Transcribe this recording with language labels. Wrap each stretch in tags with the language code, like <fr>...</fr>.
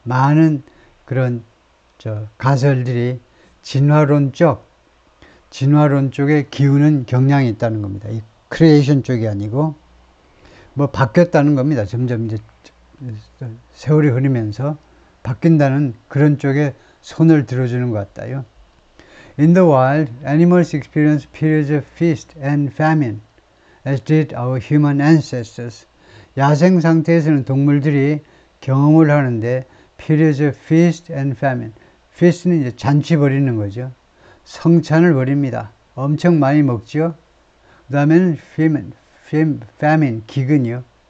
<ko>많은 그런 가설들이 진화론 쪽에 기우는 경향이 있다는 겁니다. 이 크리에이션 쪽이 아니고 뭐 바뀌었다는 겁니다. 점점 이제 세월이 흐르면서 바뀐다는 그런 쪽에 손을 들어주는 것 같아요.</ko> <en>In the wild, animals experience periods of feast and famine, as did our human ancestors.</en> <ko>야생 상태에서는 동물들이 경험을 하는데</ko> <en>periods of feast and famine.</en> <ko>feast는 이제 잔치 벌이는 거죠. 성찬을 벌입니다. 엄청 많이 먹죠. 그 다음에는 famine, 기근이요.</ko>